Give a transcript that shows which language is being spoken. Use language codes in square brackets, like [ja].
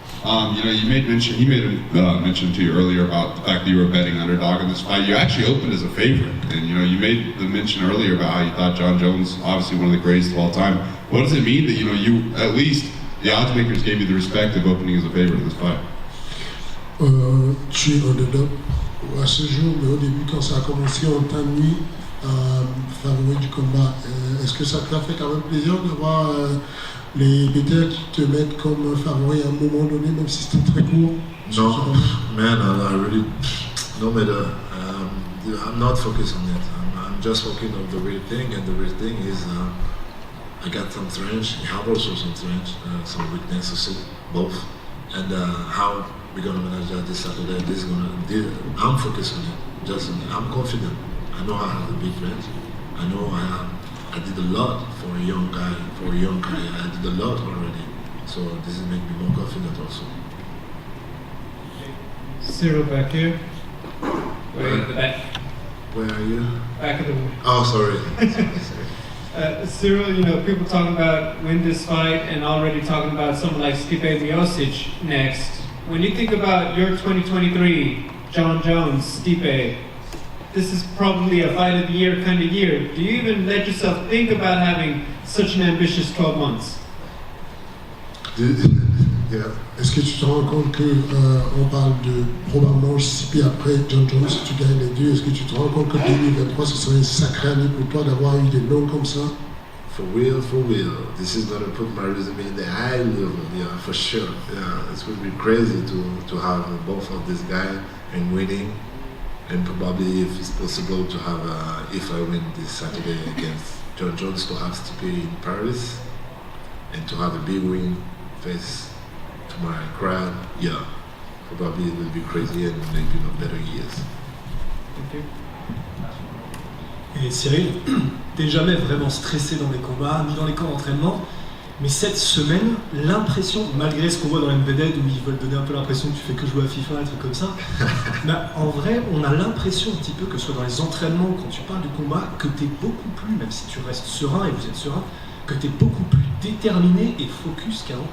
[en] He made a mention to you earlier about the fact that you were a betting underdog in this fight. You actually opened as a favorite, and you made the mention earlier about how you thought Jon Jones, obviously one of the greatest of all time. What does it mean that you at least the odds makers gave you the respect of opening as a favorite in this fight? [fr] Tu es underdog à ce jour, mais au début, quand ça a commencé, on t'a mis favori du combat. est-ce que ça te fait quand même plaisir de voir les BTR qui te mettent comme favori à un moment donné, même si c'était très court? [en] No, man, I really, no matter. I'm not focused on it. I'm just focusing on the real thing, and the real thing is I got some strength. I have also some strength, some weakness also, both. And how we're gonna manage that this Saturday? I'm focused on it. Just I'm confident. I know I have a big range. I know I did a lot for a young guy. I did a lot already. So this is make me more confident also. Ciryl back here. Way at the back. Where are you? Back of the room. Oh, sorry. Ciryl, you know, people talking about win this fight and already talking about someone like Stipe Miocic next. When you think about your 2023, Jon Jones, Stipe, this is probably a fight of the year kind of year. Do you even let yourself think about having such an ambitious 12 months? Yeah. [fr] Est-ce que tu te rends compte que on parle de probablement Stipe après Jon Jones si tu gagnes les deux? Est-ce que tu te rends compte que 2023 ce serait une sacrée année pour toi d'avoir eu des noms comme ça? [en] For real. This is gonna put my resume in the high level, yeah, for sure. Yeah, it's gonna be crazy to have both of these guys and winning, and probably if it's possible to have, if I win this Saturday against Jon Jones, to have Stipe in Paris, and to have a big win face to my crowd. Yeah, probably it will be crazy and maybe not better years. Thank you. [fr] Et Ciryl, t'es jamais vraiment stressé dans les combats, ni dans les camps d'entraînement, mais cette semaine, l'impression, malgré ce qu'on voit dans l'MVD où ils veulent donner un peu l'impression que tu fais que jouer à FIFA, un truc comme ça, bah, en vrai, on a l'impression un petit peu que ce soit dans les entraînements, quand tu parles du combat, que t'es beaucoup plus, même si tu restes serein, et vous êtes serein, que t'es beaucoup plus déterminé et focus qu'avant.